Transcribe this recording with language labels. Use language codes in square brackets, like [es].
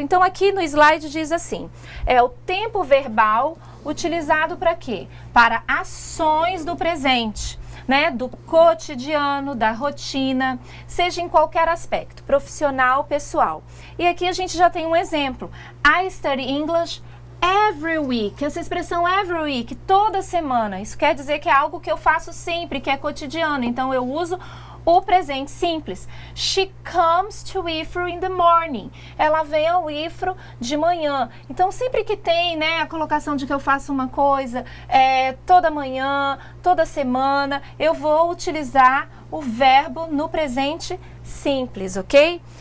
[pt] Então aqui no slide diz assim, é o tempo verbal utilizado para quê? Para ações do presente, né? Do cotidiano, da rotina, seja em qualquer aspecto, profissional, pessoal. E aqui a gente já tem um exemplo. [en] I study English every week. [pt] Essa expressão every week, toda semana, isso quer dizer que é algo que eu faço sempre, que é cotidiano. Então eu uso o presente simples. [en] She comes to Wifro in the morning. [pt] Ela vem ao Wifro de manhã. Então sempre que tem, né, a colocação de que eu faço uma coisa toda manhã, toda semana, eu vou utilizar o verbo no presente simples, ok?